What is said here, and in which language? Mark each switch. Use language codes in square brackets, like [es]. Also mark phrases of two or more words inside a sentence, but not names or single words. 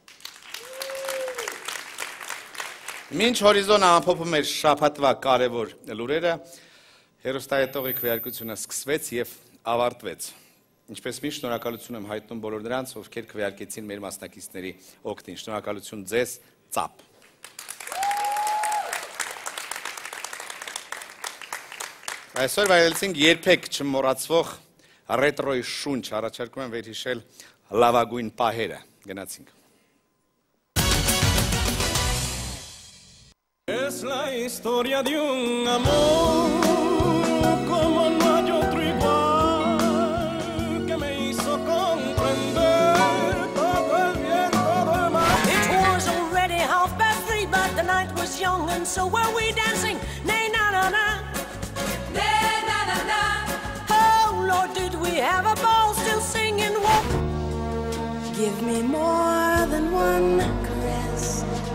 [hy] Մինչ հորիզոնը ամփոփում էր շաբաթվա կարևոր լուրերը, հեռուստահետողի քվեարկությունը սկսվեց և ավարտվեց։ Ինչպես միշտ շնորհակալություն եմ հայտնում բոլոր նրանց, ովքեր քվեարկեցին մեր մասնակիցների օգտին։ Շնորհակալություն ձեզ, ծափ։ Այսօր վայելեցինք երբեք չմոռացվող ռետրոյի շունչ, առաջարկում եմ վերհիշել լավագույն պահերը, գնացինք։ [es] Es la historia de un amor como no hay otro igual que me hizo comprender todo el bien, todo el mal. [en] It was already 3:30, but the night was young and so were we dancing. Nay, na na na. Did we have a ball still singing? Walk. Give me more than one caress.